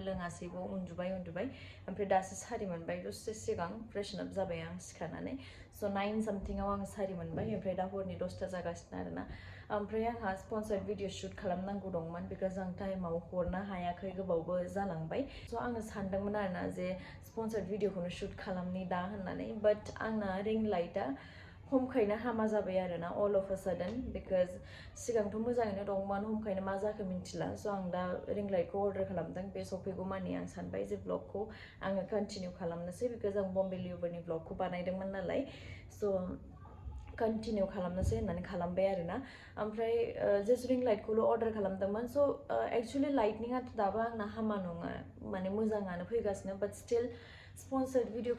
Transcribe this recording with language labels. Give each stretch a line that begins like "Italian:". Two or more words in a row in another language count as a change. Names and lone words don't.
Bodo: लोङासैबो उन्दुबाय ओमफ्राय दासो सारि मोनबाय दसे सिगां
English: fresh up
Bodo: जाबाय आं सिखारनानै सो 9 सामथिंआव आङो सारि मोनबाय ओमफ्राय दा हरनि 10ता जागासिनो आरोना ओमफ्राय आंहा
English: sponsored video shoot
Bodo: खालामनांगौ दंमोन बिकज आं टाइमाव हरनो हायाखै गोबावबो जालांबाय सो आङो सानदोंमोन आरोना जे
English: sponsored video
Bodo: शुट खालामनि दा होननानै बाट आंना
English: ring light
Bodo: हमखायनो हामा जाबाय आरोना
English: all of a sudden because
Bodo: सिगांथ' मोजाङैनो दंमोन हमखायनो मा जाखो मिन्थिला स' आं दा
English: ring light order
Bodo: खालामदों बे सफैगौ मानि आं सानबाय जे ब्लगखौ आङो कन्टिनिउ खालामनोसै बिकज आं बम्बे लिउभारनि ब्लगखौ बानायदोंमोन नालाय स' कन्टिनिउ खालामनोसै होननानै खालामबाय आरोना ओमफ्राय
English: just ring light order
Bodo: खालामदोंमोन स'
English: actually light'
Bodo: दाबो आंना हामा नङा माने मोजाङानो फैगासिनो
English: but still sponsored video